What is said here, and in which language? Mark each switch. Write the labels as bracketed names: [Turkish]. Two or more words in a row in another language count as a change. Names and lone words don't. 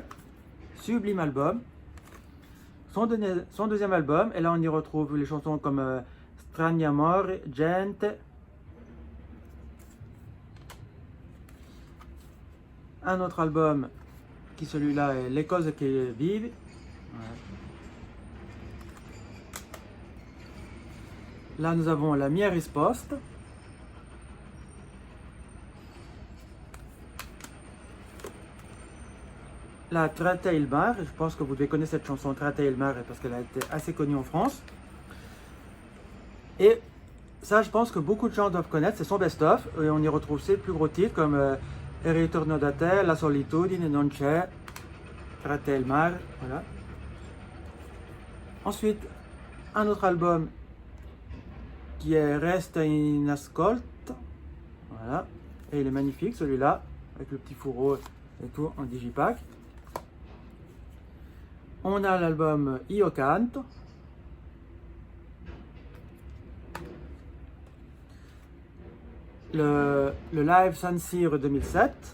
[French] Sublime album. Son deuxième album, et là on y retrouve les chansons comme Strani Amore, Gente. Un autre album qui celui-là est Les cose che vivi. Ouais. Là nous avons La mia risposta. La Tratta il mare, je pense que vous devez connaître cette chanson Tratta il mare parce qu'elle a été assez connue en France. Et ça, je pense que beaucoup de gens doivent connaître, c'est son best-of. Et on y retrouve ses plus gros titres comme Il ritorno da te, La solitudine, Non c'è, Tratta il mare. Voilà. Ensuite, un autre album qui est Resta in ascolto. Voilà. Et il est magnifique celui-là, avec le petit fourreau et tout en digipack. On a l'album Io Canto. Le live San Siro 2007.